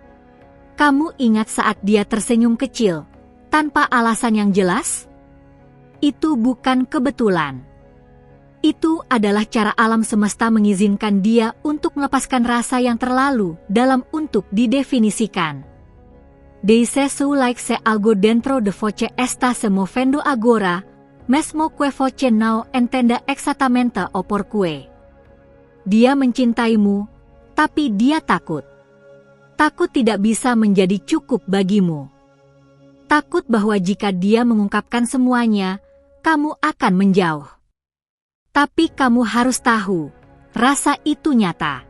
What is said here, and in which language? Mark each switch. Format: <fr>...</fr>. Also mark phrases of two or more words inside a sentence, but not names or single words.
<id>Kamu ingat saat dia tersenyum kecil, tanpa alasan yang jelas? Itu bukan kebetulan. Itu adalah cara alam semesta mengizinkan dia untuk melepaskan rasa yang terlalu dalam untuk didefinisikan.</id> <pt>Dice su like se algo dentro de voce está se movendo agora, mesmo que voce não entenda exactamente o porquê.</pt> <id>Dia mencintaimu, tapi dia takut. Takut tidak bisa menjadi cukup bagimu. Takut bahwa jika dia mengungkapkan semuanya, kamu akan menjauh. Tapi kamu harus tahu, rasa itu nyata.</id>